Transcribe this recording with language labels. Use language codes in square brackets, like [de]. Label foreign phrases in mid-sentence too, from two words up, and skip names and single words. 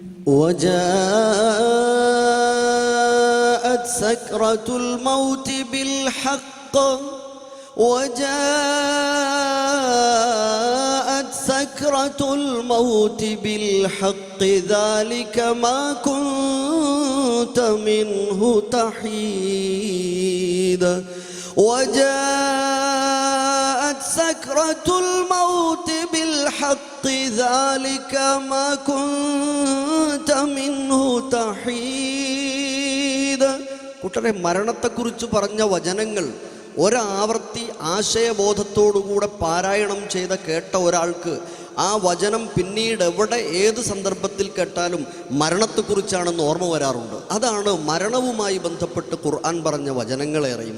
[ar] وجاءت سكرة الموت بالحق وجاءت سكرة الموت بالحق ذلك ما كنت منه تحيد وجاءت سكرة الموت بالحق ذلك ما كنت منه تحيد. [ml] കൂട്ടരെ, മരണത്തെക്കുറിച്ച് പറഞ്ഞ വചനങ്ങൾ ഒരാവർത്തി ആശയബോധത്തോടുകൂടെ പാരായണം ചെയ്ത കേട്ട ഒരാൾക്ക് ആ വചനം പിന്നീട് എവിടെ ഏത് സന്ദർഭത്തിൽ കേട്ടാലും മരണത്തെക്കുറിച്ചാണെന്ന് ഓർമ്മ വരാറുണ്ട്. അതാണ് മരണവുമായി ബന്ധപ്പെട്ട് ഖുർആൻ പറഞ്ഞ വചനങ്ങളേറെയും.